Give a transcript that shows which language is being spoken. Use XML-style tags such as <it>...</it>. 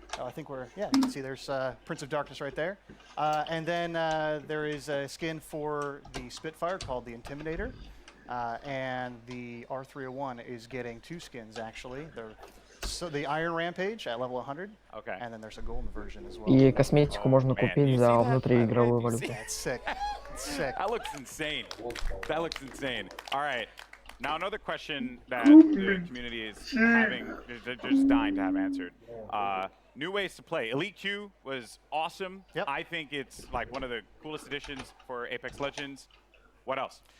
<en>I think you can see there's Prince of Darkness right there. And then there is a skin for the Spitfire called the Intimidator. And the R301 is getting 2 skins, actually. So the Iron Rampage at level 100. Okay. And then there's a golden version as well.</en> <ru>И косметику можно купить за внутриигровую валюту.</ru> <en>It's sick. It's sick. That looks insane. That looks insane. All right. Now another question that the community is having, they're just dying to have answered. New ways to play. Elite Q was awesome. Yep. I think it's like one of the coolest additions for Apex Legends. What else?</en>